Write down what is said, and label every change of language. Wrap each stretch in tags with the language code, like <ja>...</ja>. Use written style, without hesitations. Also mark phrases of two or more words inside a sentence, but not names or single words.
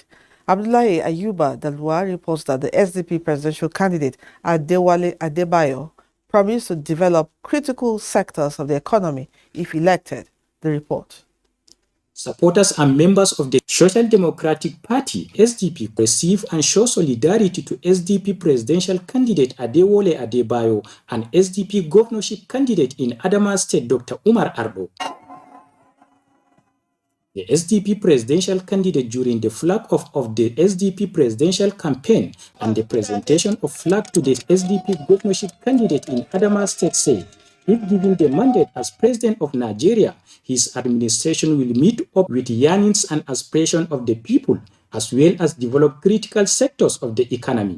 <en>Abdullahi Ayuba Dalwa reports that the SDP presidential candidate Adewale Adebayo promised to develop critical sectors of the economy if elected. The report. Supporters and members of the Social Democratic Party, SDP, receive and show solidarity to SDP presidential candidate Adewale Adebayo and SDP governorship candidate in Adamawa State, Dr. Umar Ardo. The SDP presidential candidate, during the flag off of the SDP presidential campaign and the presentation of flag to the SDP governorship candidate in Adamawa State, said, if given the mandate as president of Nigeria, his administration will meet up with yearnings and aspirations of the people, as well as develop critical sectors of the economy.</en>